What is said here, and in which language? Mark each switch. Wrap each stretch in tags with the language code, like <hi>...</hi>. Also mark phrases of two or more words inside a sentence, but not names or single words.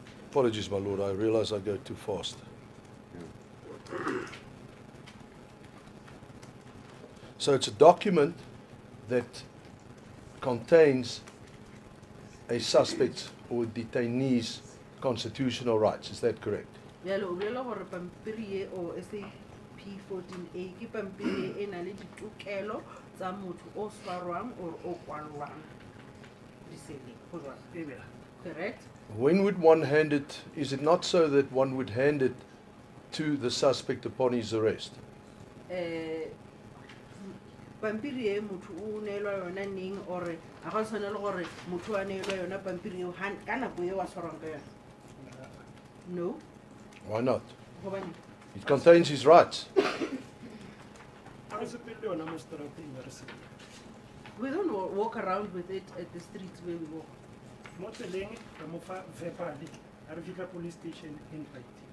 <en>Apologies, my lord, I realize I go too fast. So it's a document that contains a suspect's or detainee's constitutional rights. Is that correct?</en> <nso>Jalo o bolela gore pampiri e o SAP 14A ke pampiri e na le ditokelo tsa motho o swarwang or o kwalwang diseleng go jwalo.</nso> <en>Correct? When would one hand it? Is it not so that one would hand it to the suspect upon his arrest?</en> <nso>Pampiri e motho o neelwa yona neng or a ga tshwana le gore motho a neelwa yona pampiri eo ka nako eo a tshwarwang ka yona?</nso> <en>No. Why not?</en> <nso>Gobane</nso> <en>It contains his rights. we don't walk around with it at the streets where we walk. Not a leng, verbally, Arvika police station invite.</en>